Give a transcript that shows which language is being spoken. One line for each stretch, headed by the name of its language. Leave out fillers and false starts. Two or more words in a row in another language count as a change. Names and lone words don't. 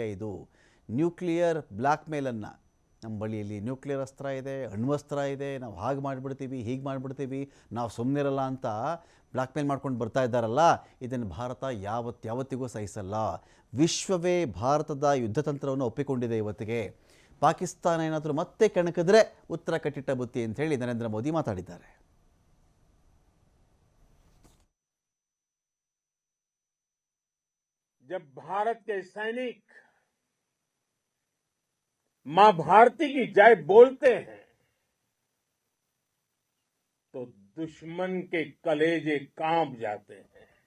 Kannada: ಇದು
English: nuclear blackmail,
Kannada: ನಮ್ಮ ಬಳಿಯಲ್ಲಿ ನ್ಯೂಕ್ಲಿಯರ್ ಅಸ್ತ್ರ ಇದೆ, ಅಣ್ವಸ್ತ್ರ ಇದೆ, ನಾವು ಹಾಗೆ ಮಾಡಿಬಿಡ್ತೀವಿ, ಹೀಗೆ ಮಾಡಿಬಿಡ್ತೀವಿ, ನಾವು ಸುಮ್ಮನಿರಲ್ಲ ಅಂತ
English: blackmail
Kannada: ಮಾಡ್ಕೊಂಡು ಬರ್ತಾ ಇದ್ದಾರಲ್ಲ, ಇದನ್ನು ಭಾರತ ಯಾವತ್ತಿಗೂ ಸಹಿಸಲ್ಲ. ವಿಶ್ವವೇ ಭಾರತದ ಯುದ್ಧತಂತ್ರವನ್ನು ಒಪ್ಪಿಕೊಂಡಿದೆ ಇವತ್ತಿಗೆ. ಪಾಕಿಸ್ತಾನ ಏನಾದರೂ ಮತ್ತೆ ಕೆಣಕಿದ್ರೆ ಉತ್ತರ ಕಟ್ಟಿಟ್ಟ ಬುತ್ತಿ ಅಂತ ಹೇಳಿ ನರೇಂದ್ರ ಮೋದಿ ಮಾತಾಡಿದ್ದಾರೆ.
Hindi: जब भारत के सैनिक मां भारती की जय बोलते हैं तो दुश्मन के कलेजे कांप जाते हैं।